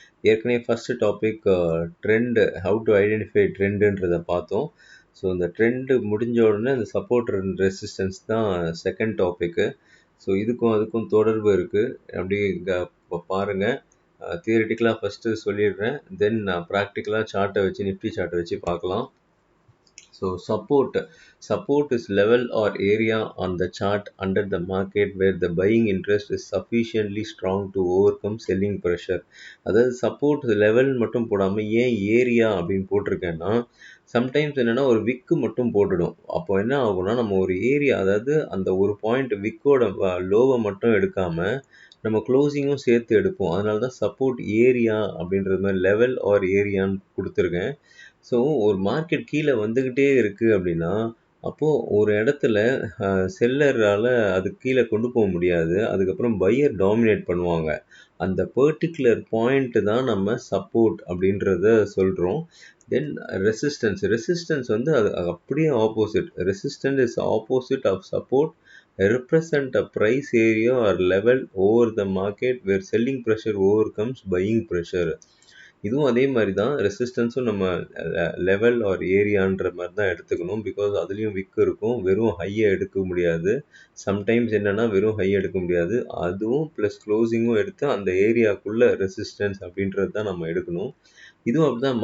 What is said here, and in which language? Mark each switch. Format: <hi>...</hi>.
<ta>ஏற்கனவே first topic trend, how to identify ட்ரெண்டுன்றதை பார்த்தோம். So இந்த ட்ரெண்டு முடிஞ்ச உடனே இந்த சப்போர்ட் அண்ட் ரெசிஸ்டன்ஸ் தான் செகண்ட் டாப்பிக்கு. ஸோ இதுக்கும் அதுக்கும் தொடர்பு இருக்குது. அப்படி பாருங்கள். தியரிட்டிக்கலாக ஃபஸ்ட்டு சொல்லிடுறேன், தென் ப்ராக்டிக்கலாக சார்ட்டை வச்சு நிஃப்டி சார்ட்டை வச்சு பார்க்கலாம்.</ta> <en>So support is level or area on the chart under the market where the buying interest is sufficiently strong to overcome selling pressure.</en> <ta>அதாவது சப்போர்ட் லெவல் மட்டும் போடாமல் ஏன் ஏரியா அப்படின்னு போட்டிருக்கேன்னா, சம்டைம்ஸ் என்னென்னா ஒரு விக்கு மட்டும் போட்டுடும். அப்போ என்ன ஆகும்னா, நம்ம ஒரு ஏரியா, அதாவது அந்த ஒரு பாயிண்ட் விக்கோட லோவை மட்டும் எடுக்காமல் நம்ம க்ளோசிங்கும் சேர்த்து எடுப்போம். அதனால தான் சப்போர்ட் ஏரியா அப்படின்றது மாதிரி லெவல் ஆர் ஏரியான்னு கொடுத்துருக்கேன். ஸோ ஒரு மார்க்கெட் கீழே வந்துக்கிட்டே இருக்குது அப்படின்னா, அப்போது ஒரு இடத்துல செல்லரால் அது கீழே கொண்டு போக முடியாது. அதுக்கப்புறம் பையர் டாமினேட் பண்ணுவாங்க. அந்த பர்டிகுலர் பாயிண்ட்டு தான் நம்ம சப்போர்ட் அப்படின்றத சொல்கிறோம். தென் ரெசிஸ்டன்ஸ் வந்து அது அப்படியே opposite.</ta> <en>Resistance is opposite of support, represent a price area or level over the market where selling pressure overcomes buying pressure.</en> <ta>இதுவும் அதே மாதிரி தான். ரெசிஸ்டன்ஸும் நம்ம லெவல் ஆர் ஏரியான்ற மாதிரி தான் எடுத்துக்கணும். பிகாஸ் அதுலேயும் விக்கு இருக்கும். வெறும் ஹையை எடுக்க முடியாது. சம்டைம்ஸ் என்னென்னா வெறும் ஹை எடுக்க முடியாது. அதுவும் ப்ளஸ் க்ளோசிங்கும் எடுத்து அந்த ஏரியாக்குள்ளே ரெசிஸ்டன்ஸ் அப்படின்றது தான் நம்ம எடுக்கணும். இதுவும் அப்படி தான்.</ta>